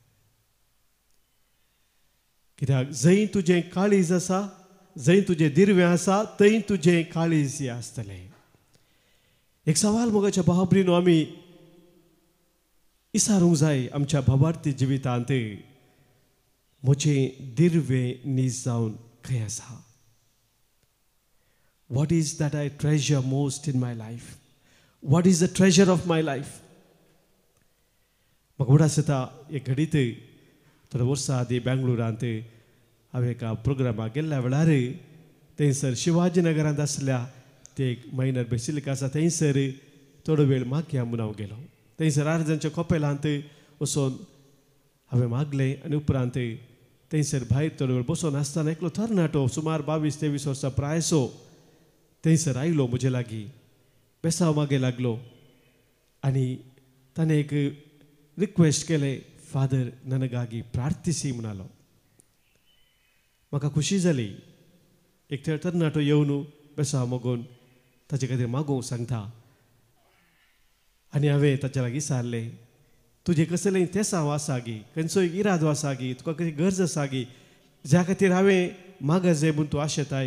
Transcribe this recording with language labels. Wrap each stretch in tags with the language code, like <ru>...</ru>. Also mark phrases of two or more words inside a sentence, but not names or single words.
<kok>कित्याक जंय तुजें काळीज आसा जंय तुजें दिरवें आसा थंय तुजें काळीज आसतलें. एक सवाल मोगाच्या भाव भयणीनो आमी विचारूंक जाय आमच्या भावार्थी जिवितांत म्हजें दिरवें नीज जावन खंय आसा.</kok> <en>What is that I treasure most in my life? What is the treasure of my life?</en> <kok>म्हाका उगडास येता एक घडीत थोड्या वर्सां आदीं बेंगळुरांत हांवें एका प्रोग्रामाक गेल्ल्या वेळार थंयसर शिवाजी नगरांत आसल्या ते एक मायनर बेसिलिका आसा थंयसर थोडो वेळ मागया म्हणून हांव गेलो. थंयसर आर्जांच्या कपेलांत वचून हांवें मागलें आनी उपरांत थंयसर भायर थोडो वेळ बसून आसतना एकलो तरणाटो सुमार 22-23 वर्सां प्रायसो थंयसर आयलो म्हजे लागीं बेसांव मागे लागलो आनी ताणें एक रिक्वेस्ट केलें फादर</kok> <kn>ನನಗಾಗಿ ಪ್ರಾರ್ಥಿಸಿ</kn> <kok>म्हणालो. म्हाका खुशी जाली. एक तरणाटो येवन बेसांव मागून ताचे खातीर मागूंक सांगता आनी हांवें ताच्या लागीं विचारलें तुजें कसलें तेसांव आसा गी खंयचोय इरादो आसा गी तुका खंय गरज आसा गी ज्या खातीर हांवें मागा जाय म्हूण तूं आशेताय.</kok>